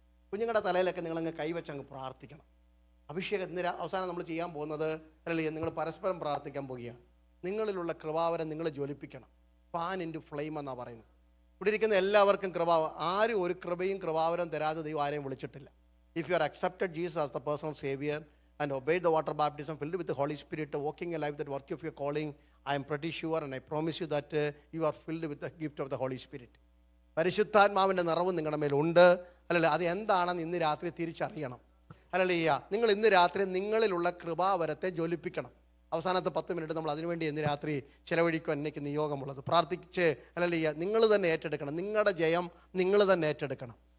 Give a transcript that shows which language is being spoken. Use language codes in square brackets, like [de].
[ml] കുഞ്ഞുങ്ങളുടെ തലയിലൊക്കെ നിങ്ങളങ്ങ് കൈവച്ച് അങ്ങ് പ്രാർത്ഥിക്കണം. അഭിഷേകം അവസാനം നമ്മൾ ചെയ്യാൻ പോകുന്നത് അല്ലെങ്കിൽ നിങ്ങൾ പരസ്പരം പ്രാർത്ഥിക്കാൻ പോകുകയാണ്. നിങ്ങളിലുള്ള കൃപാവരം നിങ്ങൾ ജ്വലിപ്പിക്കണം. [en] fan into flame [ml] എന്നാണ് പറയുന്നത്. ഇവിടെ ഇരിക്കുന്ന എല്ലാവർക്കും ആരും ഒരു കൃപയും കൃപാവരം തരാതെ ദൈവം ആരെയും വിളിച്ചിട്ടില്ല. [en] If you are accepted Jesus as the personal saviour and obeyed the water baptism, filled with the Holy Spirit, walking a life that worthy of your calling, I am pretty sure and I promise you that you are filled with the gift of the Holy Spirit. [ml] പരിശുദ്ധാത്മാവിൻ്റെ നിറവ് നിങ്ങളുടെ മേലുണ്ട്. അല്ലല്ലേ, അത് എന്താണെന്ന് ഇന്ന് രാത്രി തിരിച്ചറിയണം. അല്ലല്ലേ, നിങ്ങൾ ഇന്ന് രാത്രി നിങ്ങളിലുള്ള കൃപാവരത്തെ ജ്വലിപ്പിക്കണം. അവസാനത്തെ 10 മിനിറ്റ് നമ്മൾ അതിനുവേണ്ടി ഇന്ന് രാത്രി ചിലവഴിക്കുവാൻ എനിക്ക് നിയോഗമുള്ളത്. പ്രാർത്ഥിച്ച് അല്ലല്ലേ, നിങ്ങൾ തന്നെ ഏറ്റെടുക്കണം. നിങ്ങളുടെ ജയം നിങ്ങൾ തന്നെ ഏറ്റെടുക്കണം.